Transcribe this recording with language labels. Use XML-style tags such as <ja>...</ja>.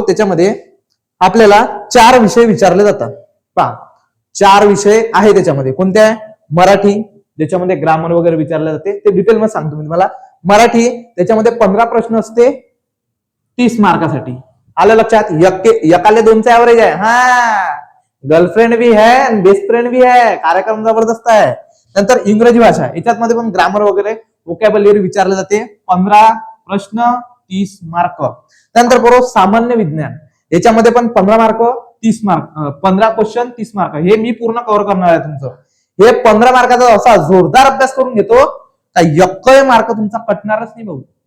<mr>त्याच्यामध्ये आपल्याला 4 विषय विचारले जातात. पहा, 4 विषय आहे त्याच्यामध्ये. कोणते आहे? मराठी, ज्याच्यामध्ये ग्रामर वगैरे विचारले जाते, ते डिटेल मध्ये सांगतो मी तुम्हाला. मराठी, त्याच्यामध्ये 15 प्रश्न असते 30 मार्कासाठी. आलं लक्षात? एकाले 2चा ऍव्हरेज आहे.</mr> <hi>गर्लफ्रेंड भी है, बेस्ट फ्रेंड भी है.</hi> <mr>कार्यक्रम जबरदस्त आहे. नंतर इंग्रजी भाषा, याच्यात मध्ये पण ग्रामर वगैरे वोकॅब्युलरी विचारले जाते. 15 प्रश्न 30 मार्क. त्यानंतर बरोबर सामान्य विज्ञान, याच्यामध्ये पण 15 मार्क 30 मार्क, 15 क्वेश्चन 30 मार्क. हे मी पूर्ण कव्हर करणार आहे तुमचं. हे 15 मार्काचा असा जोरदार अभ्यास करून घेतो का 1 मार्क तुमचा कटणारच नाही भाऊ.</mr>